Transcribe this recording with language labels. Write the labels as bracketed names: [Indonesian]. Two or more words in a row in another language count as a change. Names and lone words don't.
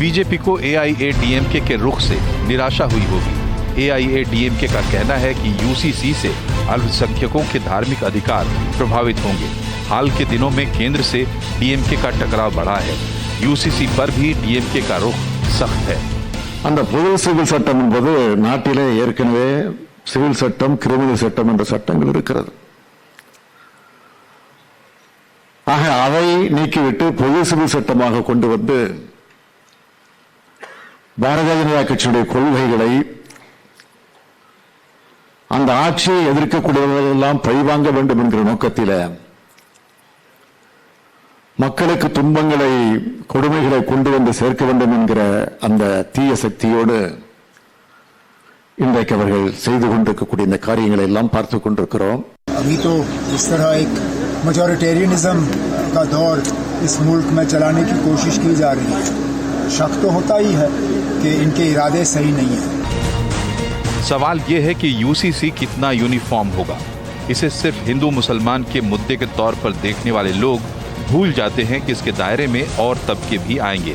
[Hindi] बीजेपी को एआईएडीएमके के रुख से निराशा हुई होगी। एआईएडीएमके का कहना है कि यूसीसी से अल्पसंख्यकों के धार्मिक अधिकार प्रभावित होंगे। हाल के दिनों में केंद्र से डीएमके का टकराव बढ़ा है। यूसीसी पर भी डीएमके का रुख सख्त है। [Tamil] அந்த பொது சிவில் சட்டம் என்பது நாட்டிலே ஏற்கனவே சிவில் சட்டம், கிரிமினல் சட்டம் என்ற சட்டங்கள் இருக்கிறது. ஆக அதை நீக்கிவிட்டு பொது சிவில் சட்டமாக கொண்டு வந்து பாரதிய ஜனதா கட்சியுடைய கொள்கைகளை அந்த ஆட்சியை எதிர்க்கக்கூடியவர்களெல்லாம் பழிவாங்க வேண்டும் என்கிற நோக்கத்தில் மக்களுக்கு துன்பங்களை, கொடுமைகளை கொண்டு வந்து சேர்க்க வேண்டும் என்கிற அந்த தீய சக்தியோடு இன்றைக்கு அவர்கள் செய்து கொண்டிருக்கக்கூடிய இந்த காரியங்களை எல்லாம் பார்த்து கொண்டிருக்கிறோம்। [Hindi] अभी तो इस तरह एक मेजॉरिटेरियनिज्म का दौर इस मुल्क में चलाने की कोशिश की जा रही है। शक तो होता ही है कि इनके इरादे सही नहीं है। सवाल ये है कि यूसीसी कितना यूनिफॉर्म होगा। इसे सिर्फ हिंदू मुसलमान के मुद्दे के तौर पर देखने वाले लोग भूल जाते हैं कि इसके दायरे में और तबके भी आएंगे।